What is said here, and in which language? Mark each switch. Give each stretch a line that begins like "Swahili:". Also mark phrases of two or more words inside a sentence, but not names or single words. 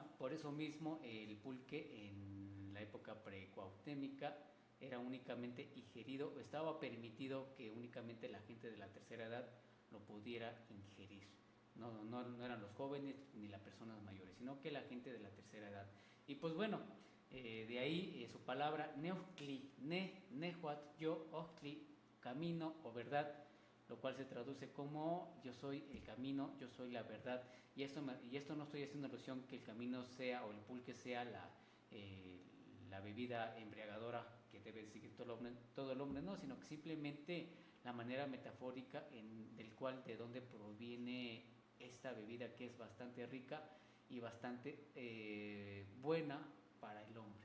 Spanish: Por eso mismo el pulque en la época precuauhtémica era únicamente ingerido, o estaba permitido que únicamente la gente de la tercera edad lo pudiera ingerir. No eran los jóvenes ni las personas mayores, sino que la gente de la tercera edad. Y pues bueno, de ahí su palabra
Nahuatl languages: neuhtli, nehuat,
Spanish: yo, ohtli, camino o verdad, lo cual se traduce como yo soy el camino, yo soy la verdad. Y esto no estoy haciendo alusión que el camino sea, o el pulque sea la bebida embriagadora que debe seguir todo el hombre, no, sino que simplemente la manera metafórica de dónde proviene esta bebida, que es bastante rica y bastante buena para el hombre.